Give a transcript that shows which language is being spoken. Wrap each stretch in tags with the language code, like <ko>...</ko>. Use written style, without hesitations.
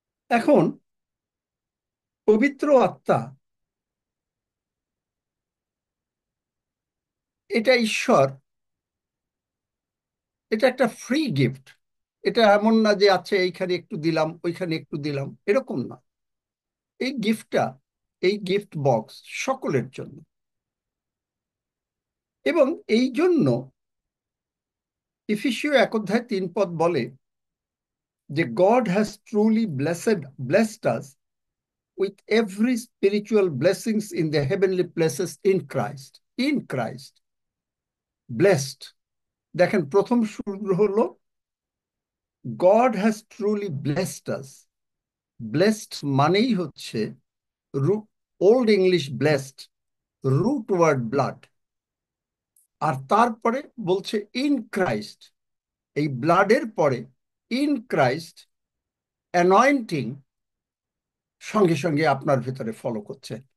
<bn>এখন পবিত্র আত্মা এটা ঈশ্বর, এটা একটা ফ্রি গিফট। এটা এমন না যে আছে এইখানে একটু দিলাম, ওইখানে একটু দিলাম, এরকম না। এই গিফটটা, এই গিফট বক্স সকলের জন্য। এবং এই জন্য ইফিসীয় 1 অধ্যায় 3 পদ বলে যে</bn> <en>God has truly blessed us with every spiritual blessings in the heavenly places in Christ. In Christ. Blessed.</en> <bn>দেখেন, প্রথম সূত্র হলো</bn> <en>God has truly blessed us.</en> <bn>Blessed মানেই হচ্ছে old English blessed, root word blood. আর তারপরে বলছে ইন ক্রাইস্ট। এই ব্লাডের পরে ইন ক্রাইস্ট অ্যানয়েন্টিং সঙ্গে সঙ্গে আপনার ভেতরে ফলো করছে।</bn>